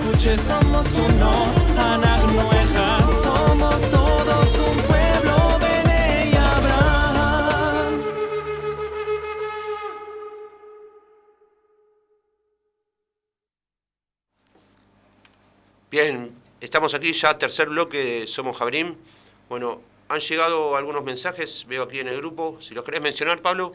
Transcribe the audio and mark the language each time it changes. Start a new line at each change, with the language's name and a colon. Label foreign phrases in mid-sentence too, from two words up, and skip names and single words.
Spanish: somos uno,
Hebrew: אנחנו אחד,
Spanish: somos todos un pueblo,
Hebrew: בני אברהם.
Spanish: Bien, estamos aquí ya, tercer bloque de Somos Javerín. Bueno, han llegado algunos mensajes, veo aquí en el grupo. Si los querés mencionar, Pablo.